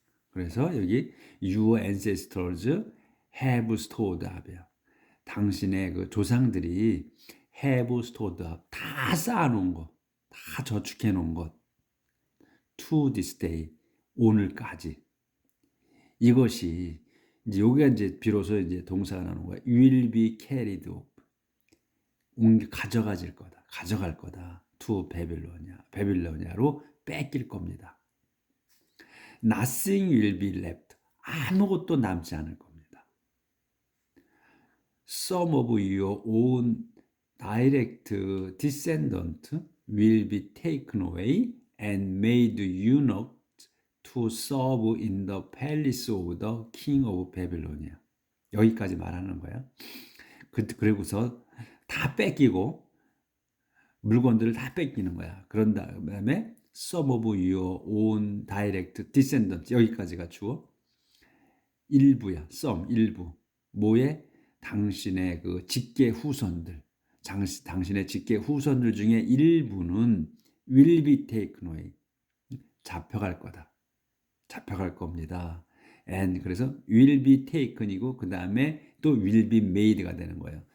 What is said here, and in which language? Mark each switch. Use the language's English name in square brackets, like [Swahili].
[Korean] 그래서 여기 [English] your ancestors have stored up이야. [Korean] 당신의 그 조상들이 [English] have stored up [Korean] 다 쌓아놓은 것, 다 저축해 놓은 것. [English] to this day [Korean] 오늘까지 이것이 이제 여기가 이제 비로소 이제 동사가 나오는 거야. [English] will be carried off [Korean] 가져가질 거다. 가져갈 거다. to 베빌로니아로 뺏길 겁니다. [English] Nothing will be left. [Korean] 아무것도 남지 않을 겁니다. [English] Some of your own direct descendants will be taken away and made eunuchs to serve in the palace of the king of Babylonia. [Korean] 여기까지 말하는 거야. 그리고서 다 뺏기고 물건들을 다 뺏기는 거야. 그런 다음에 [English] some of your own direct descendants [Korean] 여기까지가 주어 일부야. some 일부 뭐에 당신의 그 직계 후손들 당신의 직계 후손들 중에 일부는 [English] will be taken away [Korean] 잡혀갈 거다. 잡혀갈 겁니다. and 그래서 will be taken이고 그 다음에 또 will be made가 되는 거예요.